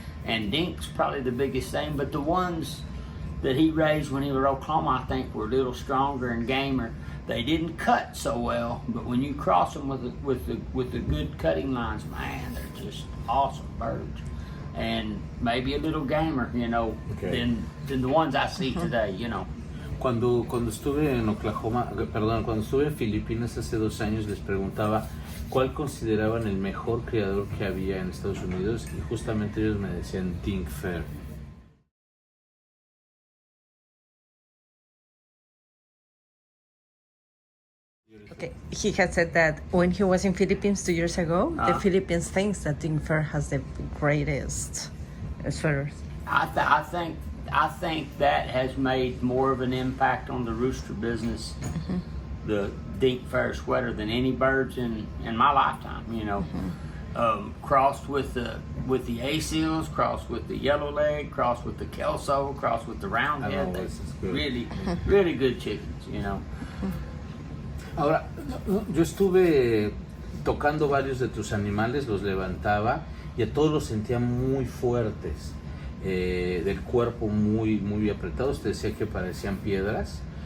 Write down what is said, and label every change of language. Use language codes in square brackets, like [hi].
[en] And Dink's probably the biggest thing, but the ones that he raised when he was in Oklahoma, I think were a little stronger and gamer. They didn't cut so well, but when you cross them with the good cutting lines, man, they're just awesome birds. And maybe a little gamer, you know, okay, than the ones I see today, you know. [es] Cuando estuve en Oklahoma, perdón, cuando estuve en Filipinas hace 2 años, les preguntaba cuál consideraban el mejor criador que había en Estados Unidos y justamente ellos me decían Dink Fair. [en] Okay, he had said that when he was in Philippines 2 years ago, the Philippines thinks that Dink Fair has the greatest sweaters. I think that has made more of an impact on the rooster business, the Dink Fair sweater, than any birds in my lifetime, you know. crossed with the A-seals, crossed with the yellow leg, crossed with the Kelso, crossed with the roundhead. this is good. Really, really good chickens, you know. [es] Ahora, yo estuve tocando varios de tus animales, los levantaba y a todos los sentía muy fuertes, del cuerpo muy apretados, te decía que parecían piedras.